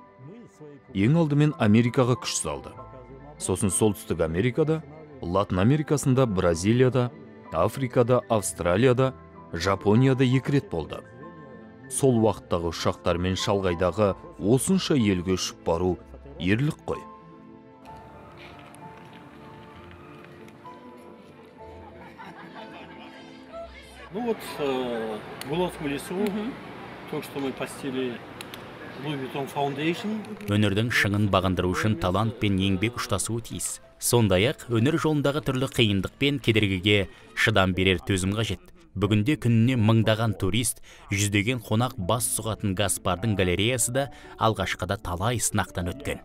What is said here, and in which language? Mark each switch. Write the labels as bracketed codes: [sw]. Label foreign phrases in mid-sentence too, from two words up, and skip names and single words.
[kk] Ең алдымен Америкаға күш салды. Сосын Солтүстік Америкада, Латын Америкасында, Бразилияда, Африкада, Австралияда, Жапонияда 2 рет болды. Сол уақыттағы ұшақтармен шалғайдағы осынша елге ұшып бару ерлік қой. [ru] Ну вот, в Володском лесу, только что мы посетили Louis Vuitton Foundation. [kk] Өнердің шыңын бағындыру үшін талант пен еңбек ұштасуы тиіс. Сондай-ақ өнер жолындағы түрлі қиындық пен кедергіге шыдам берер төзім қажет. Бүгінде күніне мыңдаған турист, жүздеген қонақ бас сұғатын Гаспардың галереясы да алғашқыда талай сынақтан өткен.